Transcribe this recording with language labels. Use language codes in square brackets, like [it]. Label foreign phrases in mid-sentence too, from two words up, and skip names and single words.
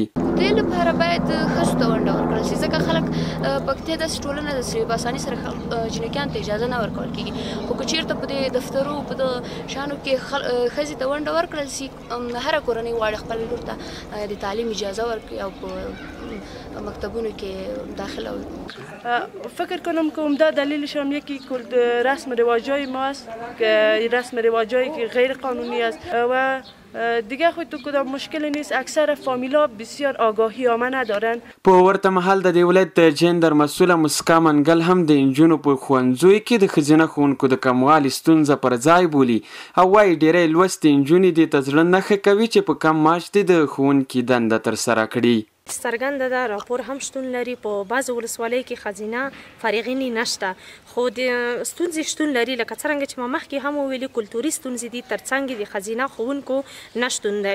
[ps] دې لپاره باید ښځو ته ونډه ورکړل شي، ځکه خلک پکتیا داسې ټولنه ده چې په اسانۍ سره جنکیانو ته اجازه نه ورکول کېږي. خو که چېرته په دې دفترو په دغه شیانو کې ښځې ته ونډه ورکړل شي، هره کورنۍ غواړي خپل لور ته د تعلیم اجازه ورکړي او په مکتبونو کې داخله وکړي. [fa] فکر کنم که عمده دلیلشان یکی رسم رواجای ماست که رسم رواجایی که غیر قانونی است و دیگه خود تو کدام مشکلی نیست. اکثر فامیلا بسیار آگاهی عامه ندارن. [ps] په ورته مهال د دې ولایت د جندر مسؤله مسکا منګل هم د نجونو په ښوونځیو کې د ښځینه ښوونکو د کموالي ستونزه پر ځای بولي او وایي ډیری لوستې نجونې دې ته زړه نه ښه کوي چې په کم معاش دې د ښوونکي دنده ترسره کړي. څرګنده ده راپور هم شتون لري په بعضو ولسوالیو کې ښځینه فارغینې نشته، خو د ستونزې شتون لري لکه څرنګه چې ما مخکې هم وویلي کلتوري ستونزې دي ترڅنګ د ښځینه ښوونکو نشتون دی.